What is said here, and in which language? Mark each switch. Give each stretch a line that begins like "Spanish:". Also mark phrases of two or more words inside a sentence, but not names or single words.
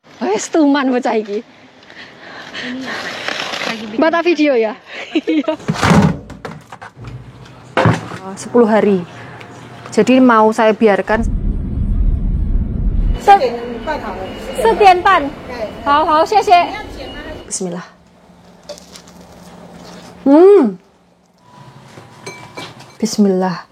Javanese: Wes tuman bocah iki.
Indonesian: Ini ya, lagi bikin Mbak tak video ya. Iya. 10 hari. Jadi mau saya biarkan 4点半.
Chinese: 好，谢谢.
Arabic: Bismillah. Bismillah.